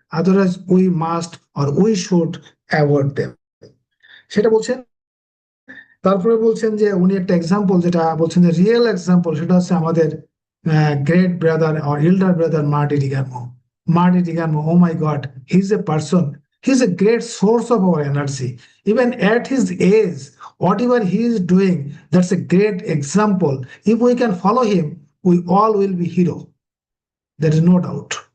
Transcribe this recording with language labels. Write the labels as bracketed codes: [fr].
[en] Otherwise we must or we should avoid them. [bn] সেটা বলছেন তারপরে বলছেন যে উনি একটা এক্সাম্পল যেটা বলছেন যে রিয়েল এক্সাম্পল, সেটা হচ্ছে আমাদের great brother or elder brother মার্টি ডিগারমো। [en] Oh my God, he is a person, he is a great source of our energy. Even at his age, whatever he is doing, that's a great example. If we can follow him, we all will be hero, there is no doubt.